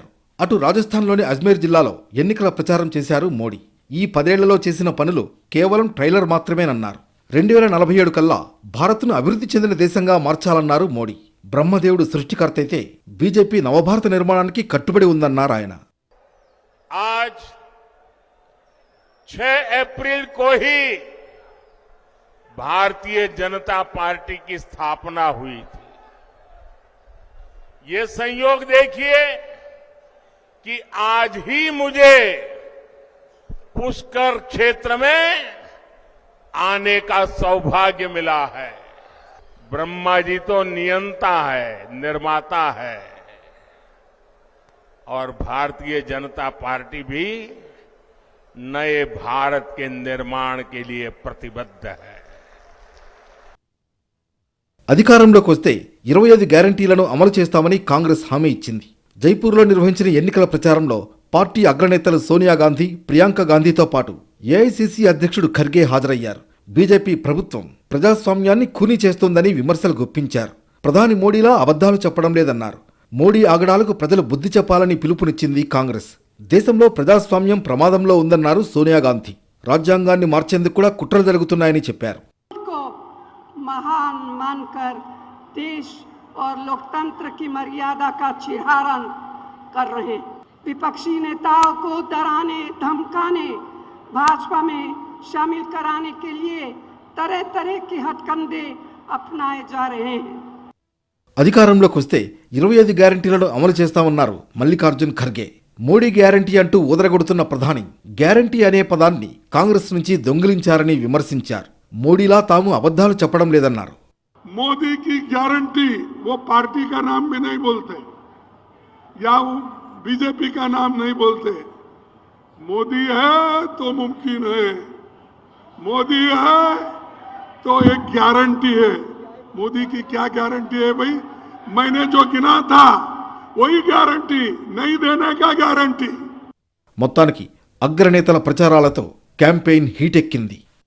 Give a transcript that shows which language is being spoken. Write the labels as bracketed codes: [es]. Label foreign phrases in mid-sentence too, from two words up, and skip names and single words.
[te] అటు రాజస్థాన్లోని అజ్మీర్ జిల్లాలో ఎన్నికల ప్రచారం చేశారు మోడీ. ఈ 10 ఏళ్లలో చేసిన పనులు కేవలం ట్రైలర్ మాత్రమేనన్నారు. 2047 కల్లా భారత్ను అభివృద్ధి చెందిన దేశంగా మార్చాలన్నారు మోడీ. బ్రహ్మదేవుడు సృష్టికర్త అయితే బీజేపీ నవభారత నిర్మాణానికి కట్టుబడి ఉందన్నారు ఆయన. [hi] आज 6 अप्रैल को ही भारतीय जनता पार्टी की स्थापना हुई थी. ये संयोग देखिए कि आज ही मुझे पुष्कर क्षेत्र में आने का सौभाग्य मिला है. ब्रह्मा जी तो नियंता है, निर्माता है, और भारतीय जनता पार्टी भी नए भारत के निर्माण के लिए प्रतिबद्ध है. [te] అధికారంలోకి వస్తే 25 గ్యారంటీలను అమలు చేస్తామని కాంగ్రెస్ హామీ ఇచ్చింది. జైపూర్లో నిర్వహించిన ఎన్నికల ప్రచారంలో పార్టీ అగ్రనేతలు సోనియా గాంధీ, ప్రియాంక గాంధీతో పాటు ఏఐసీసీ అధ్యక్షుడు ఖర్గే హాజరయ్యారు. బీజేపీ ప్రభుత్వం ప్రజాస్వామ్యాన్ని ఖూనీ చేస్తోందని విమర్శలు గుప్పించారు. ప్రధాని మోడీలా అబద్ధాలు చెప్పడం లేదన్నారు. మోడీ ఆగడాలకు ప్రజలు బుద్ధి చెప్పాలని పిలుపునిచ్చింది కాంగ్రెస్. దేశంలో ప్రజాస్వామ్యం ప్రమాదంలో ఉందన్నారు సోనియా గాంధీ. రాజ్యాంగాన్ని మార్చేందుకు కూడా కుట్రలు జరుగుతున్నాయని చెప్పారు. [hi] महान मानकर देश और लोकतंत्र की मर्यादा का छिड़ारण कर रहे हैं. विपक्षी नेताओं को डराने धमकाने भाजपा में शामिल कराने के लिए तरह तरह के हथकंडे अपनाए जा रहे हैं. [te] అధికారంలోకి వస్తే 25 గ్యారంటీలను అమలు చేస్తామన్నారు మల్లికార్జున్ ఖర్గే. మోడీ గ్యారంటీ అంటూ ఊదరగొడుతున్న ప్రధాని గ్యారంటీ అనే పదాన్ని కాంగ్రెస్ నుంచి దొంగిలించారని విమర్శించారు. మోడీలా తాము అబద్ధాలు చెప్పడం లేదన్నారు. [hi] मोदी की गारंटी वो पार्टी का नाम भी नहीं बोलते या वो बीजेपी का नाम नहीं बोलते. मोदी है तो मुमकिन है, मोदी है तो एक गारंटी है. मोदी की क्या गारंटी है भाई? मैंने जो गिना था वही गारंटी, नहीं देने का गारंटी. [te] మొత్తానికి అగ్రనేతల ప్రచారాలతో క్యాంపెయిన్ హీటెక్కింది.